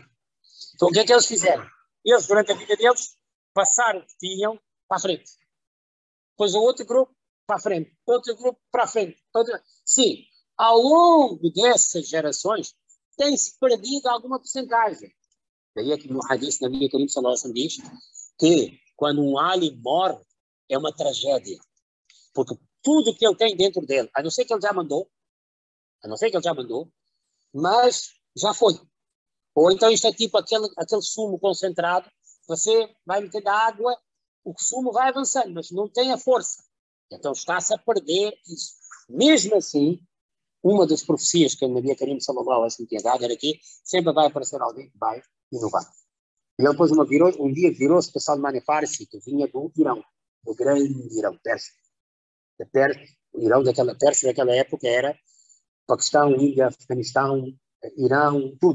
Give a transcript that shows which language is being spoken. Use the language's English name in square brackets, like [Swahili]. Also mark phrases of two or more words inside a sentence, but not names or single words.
[Portuguese] Então o que é que eles fizeram? Eles, durante a vida deles, passaram o que tinham para a frente. Depois o outro grupo para a frente, outro grupo para a frente. Sim, ao longo dessas gerações tem-se perdido alguma porcentagem. Daí é que no hadith, na Bíblia Karim [Arabic] صلى الله عليه وسلم [Portuguese] diz que quando um alim morre é uma tragédia. Porque tudo que ele tem dentro dele, a não ser que ele já mandou, mas já foi. Ou então isto é tipo aquele sumo concentrado, você vai meter da água, o sumo vai avançando, mas não tem a força. Então está-se a perder isso. Mesmo assim, uma das profecias que a [Arabic] نبي كريم صلى الله عليه وسلم [Portuguese] tinha dado era que sempre vai aparecer alguém que vai inovar. E ele depois um dia virou-se para Salman Farsi, que vinha do Irão, do grande Irão, Pérsia. O Irão daquela Pérsia daquela época era Paquistão, Índia, Afeganistão, Irão, tudo.